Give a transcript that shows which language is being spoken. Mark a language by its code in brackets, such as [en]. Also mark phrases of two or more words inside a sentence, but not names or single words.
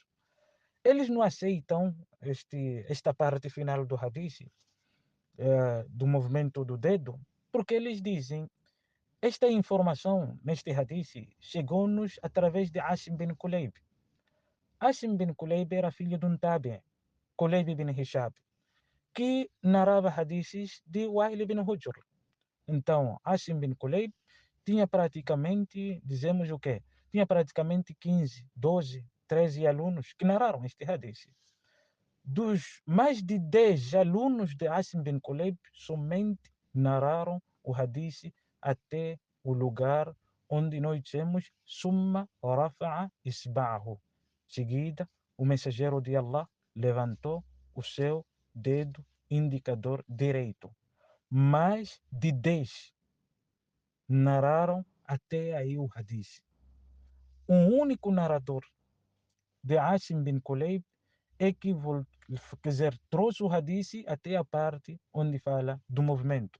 [pt] Eles não aceitam esta parte final do hadith, do movimento do dedo, porque eles dizem esta informação neste hadith chegou-nos através de Asim bin Kulayb. Asim bin Kulayb era filho de um tabi, Kulayb bin Hishab, que narrava hadiths de Wa'il bin Hujr. Então, Asim bin Kulayb tinha praticamente, dizemos o quê? Tinha praticamente 15, 12, 13 alunos que narraram este hadith. Dos mais de 10 alunos de Asim bin Kulayb, somente narraram o hadith até o lugar onde nós dizemos [ar] ثم رفع إصبعه. [pt] Seguida, o mensageiro de Allah levantou o seu dedo indicador direito. Mais de 10 narraram até aí o hadith. Um único narrador de Asim bin Kulayb é que quer dizer, trouxe o hadith até a parte onde fala do movimento.